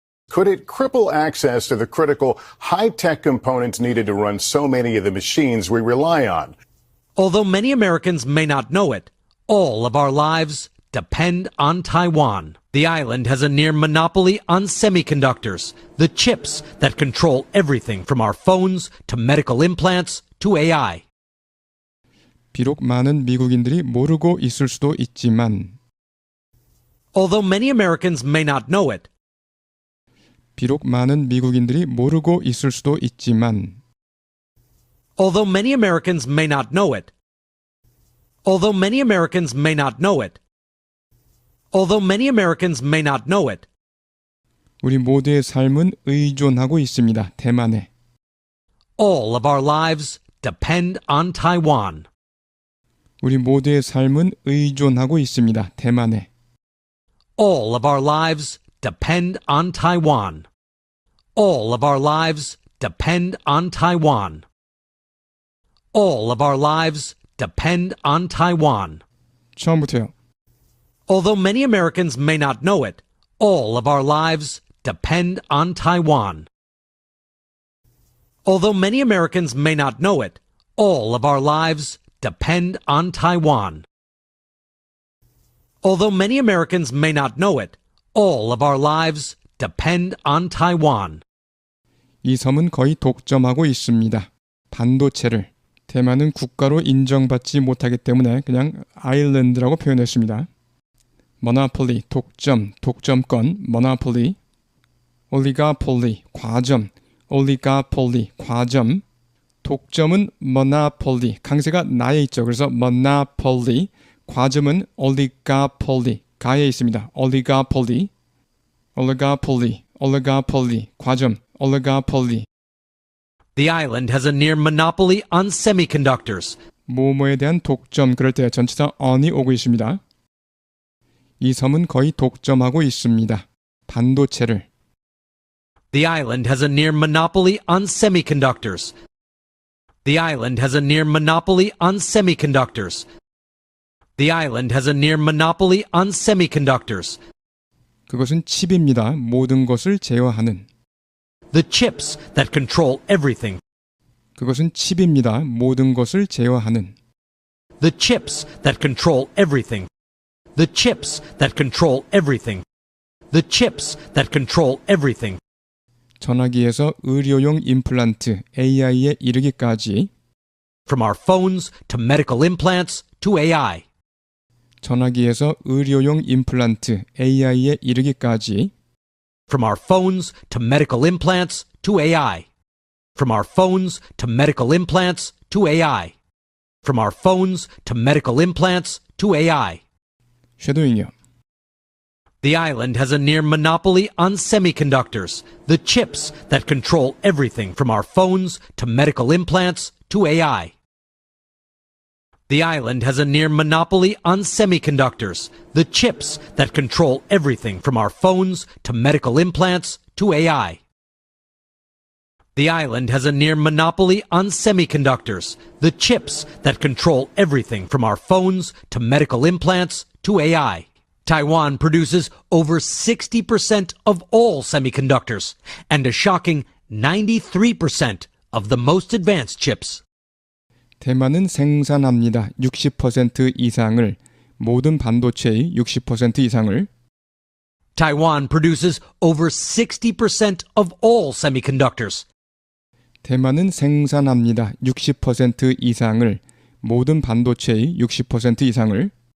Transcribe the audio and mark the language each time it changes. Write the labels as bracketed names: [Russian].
[English] Could it cripple access to the critical high-tech components needed to run so many of the machines we rely on? Although many Americans may not know it, all of our lives depend on Taiwan. The island has a near monopoly on semiconductors, the chips that control everything from our phones to medical implants to AI. [Korean] 비록 많은 미국인들이 모르고 있을 수도 있지만 [English] Although many Americans may not know it, [Korean] 비록 많은 미국인들이 모르고 있을 수도 있지만 [English] although many Americans may not know it, although many Americans may not know it, although many Americans may not know it, [Korean] 우리 모두의 삶은 의존하고 있습니다. 대만에. [English] all of our lives depend on Taiwan. [Korean] 우리 모두의 삶은 의존하고 있습니다. 대만에. [English] All of our lives depend on Taiwan. All of our lives depend on Taiwan. All of our lives depend on Taiwan. [Korean] 처음부터요. [English] Although many Americans may not know it, all of our lives depend on Taiwan. Although many Americans may not know it, all of our lives depend on Taiwan. Although many Americans may not know it, all of our lives depend on Taiwan. [Korean] 이 섬은 거의 독점하고 있습니다. 반도체를. 대만은 국가로 인정받지 못하기 때문에 그냥 아일랜드라고 표현했습니다. monopoly, 독점, 독점권, monopoly. oligopoly, 과점, oligopoly, 과점. 독점은 monopoly, 강세가 나에 있죠. 그래서 monopoly, 과점은 oligopoly, 가에 있습니다. [English] oligopoly, oligopoly, oligopoly, 과점, oligopoly. The island has a near monopoly on semiconductors. [Korean] 뭐뭐에 대한 독점, 그럴 때 전치사 on이 오고 있습니다. 이 섬은 거의 독점하고 있습니다. 반도체를. [English] The island has a near monopoly on semiconductors. The island has a near monopoly on semiconductors. The island has a near monopoly on semiconductors. [Korean] 그것은 칩입니다. 모든 것을 제어하는. [English] The chips that control everything. [Korean] 그것은 칩입니다. 모든 것을 제어하는. [English] The chips that control everything. The chips that control everything. The chips that control everything. [Korean] 전화기에서 의료용 임플란트 AI에 이르기까지. [English] From our phones to medical implants to AI. [Korean] 전화기에서 의료용 임플란트 AI에 이르기까지. [English] From our phones to medical implants to AI. From our phones to medical implants to AI. From our phones to medical implants to AI. [Korean] 쉐도잉이요. [English] The island has a near monopoly on semiconductors, the chips that control everything from our phones to medical implants to AI. The island has a near monopoly on semiconductors, the chips that control everything from our phones to medical implants to AI. The island has a near monopoly on semiconductors, the chips that control everything from our phones to medical implants to AI. Taiwan produces over 60% of all semiconductors and a shocking 93% of the most advanced chips. [Korean] 대만은 생산합니다. 60% 이상을, 모든 반도체의 60% 이상을. [English] Taiwan produces over 60% of all semiconductors. [Korean] 대만은 생산합니다. 60% 이상을, 모든 반도체의 60% 이상을.